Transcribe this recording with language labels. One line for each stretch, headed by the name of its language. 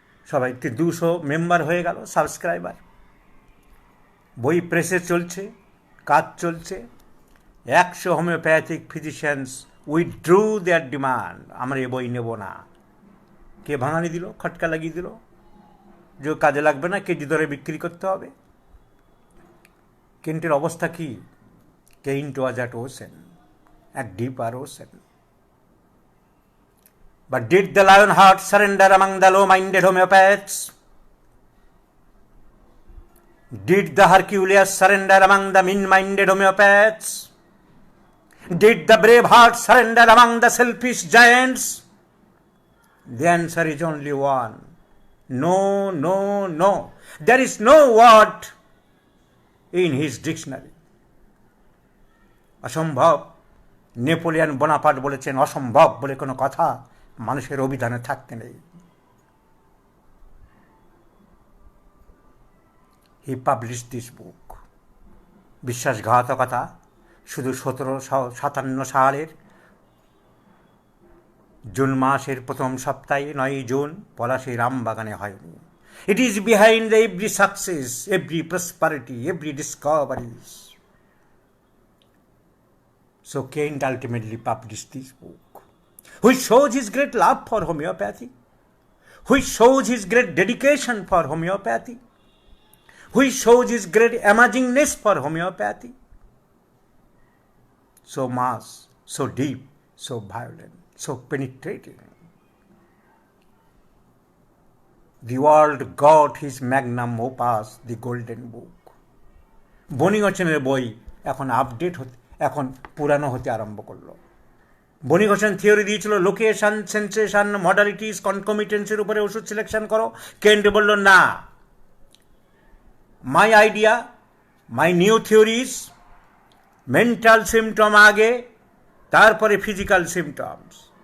Bangla: সবাই 200 মেম্বার হয়ে গেল, সাবস্ক্রাইবার। বই প্রেসে চলছে, কাজ চলছে।
English: 100 homeopathic physicians withdrew their demand,
Bangla: আমরা এ বই নেব না। কে ভাঙানি দিল, খটকা লাগিয়ে দিল যে কাজে লাগবে না, কেজি দরে বিক্রি করতে হবে। কেন্টের অবস্থা কি?
English: Kent was at ocean, at deeper ocean. But did the lion heart surrender among the low-minded homeopaths? Did the Hercules surrender among the mean-minded homeopaths? Did the brave heart surrender among the selfish giants? The answer is only one. No, no, no. There is no word in his dictionary.
Bangla: অসম্ভব। Napoleon Bonaparte বলেছেন, অসম্ভব বলে কোনো কথা মানুষের অভিধানে থাকতে নেই।
English: He publish this book.
Bangla: বিশ্বাসঘাতকতা শুধু 1757 সালের জুন মাসের প্রথম সপ্তাহে 9 জুন পলাশীর আমবাগানে হয়নি।
English: It is behind the every success, every prosperity, every discoveries. So Kent ultimately published this book, which shows his great love for homeopathy, which shows his great dedication for homeopathy, which shows his great amazingness for homeopathy. So much, so deep, so violent, so penetrating. The world got his magnum opus, the golden book.
Bangla: বণিকোচনের বই এখন update হতে, এখন পুরানো হতে আরম্ভ করলো। বণিকোচন theory দিয়েছিল location, sensation, modalities, কনকমিটেন্সের উপরে ওষুধ সিলেকশন করো। কেন্ট বলল না,
English: my idea, my new theories,
Bangla: mental symptom আগে, তারপরে ফিজিক্যাল সিমটমস।